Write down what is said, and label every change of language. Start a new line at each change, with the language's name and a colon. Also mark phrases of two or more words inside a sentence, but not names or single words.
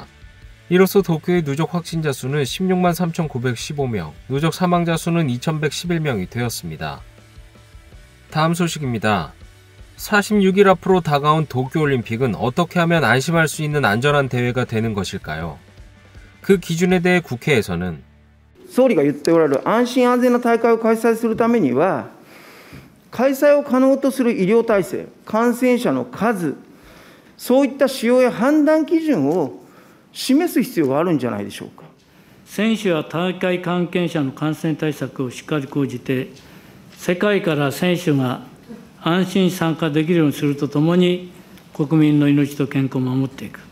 Korean: 이로써 도쿄의 누적 확진자 수는 16만 3,915명, 누적 사망자 수는 2,111명이 되었습니다. 다음 소식입니다. 46일 앞으로 다가온 도쿄올림픽은 어떻게 하면 안심할 수 있는 안전한 대회가 되는 것일까요? 그 기준에 대해 국회에서는
Japanese: 総理が言っておられる安心安全な大会を開催するためには、開催を可能とする医療体制、感染者の数、そういった指標や判断基準を示す必要があるんじゃないでしょうか。選手や大会関係者の感染対策をしっかり講じて、世界から選手が安心参加できるようにするとともに、国民の命と健康を守っていく。